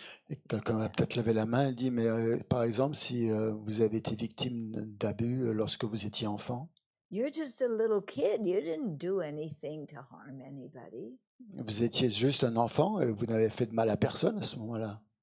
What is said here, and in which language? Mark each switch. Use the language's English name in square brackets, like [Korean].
[French] Et quelqu'un va peut-être lever la main et dit, mais par exemple, si vous avez été victime d'abus lorsque vous étiez enfant, [English] you're just a little kid. You didn't do anything to harm anybody. [French] Vous étiez juste un enfant et vous n'avez fait de mal à personne à ce moment-là.